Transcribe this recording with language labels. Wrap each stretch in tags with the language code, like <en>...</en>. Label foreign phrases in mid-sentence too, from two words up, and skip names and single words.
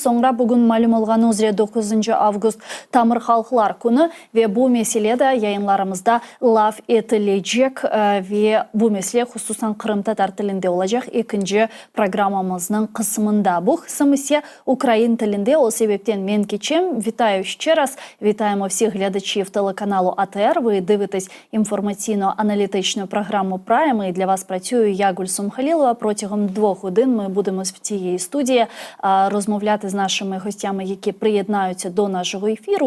<crh>Sonra bugün malum olganı üzere 9 avgust Tamir Halklar Günü ve bu meselede yayınlarımızda laf edilecek ve bu mesele hususan Kırım Tatar tilinde olacak ikinci programımızın kısmında. Bu kısım ise Ukrayna tilinde, o sebepten men geçeyim.</crh> <uk>Вітаю ще раз. Вітаємо всіх глядачів телеканалу АТР. Ви дивитесь інформаційно-аналітичну програму Prime. І для вас працюю я, Гульсум Халілова. Протягом 2 годин ми будемо в цій студії розмовляти з нашими гостями, які приєднаються до нашого ефіру.</uk>